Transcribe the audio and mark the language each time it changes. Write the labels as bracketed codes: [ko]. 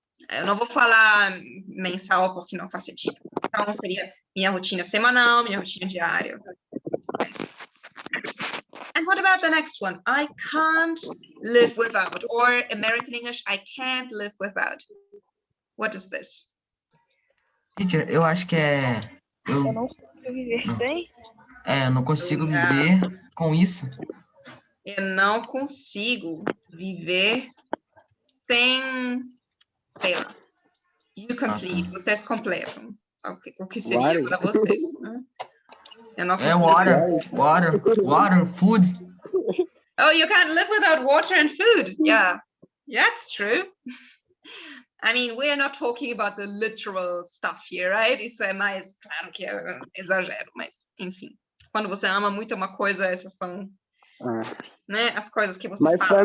[pt] Eu não vou falar mensal porque não faz sentido. Então seria minha rotina semanal, minha rotina diária. [en] And what about the next one? I can't live without, or American English, I can't live without. What is this? [pt] Teacher, eu acho que é... Eu não consigo viver sem. Eu não consigo viver com isso. Eu não consigo viver sem, sei lá. [en] You complete, [pt] vocês completam. O que seria para vocês? Eu não consigo. [en] Water, food. Oh, you can't live without water and food. Yeah, that's true. I mean, we're not talking about the literal stuff here, right? [pt] Isso é mais, claro que é exagero, mas, enfim. Quando você ama muito uma coisa, essas são, né, as coisas que você fala.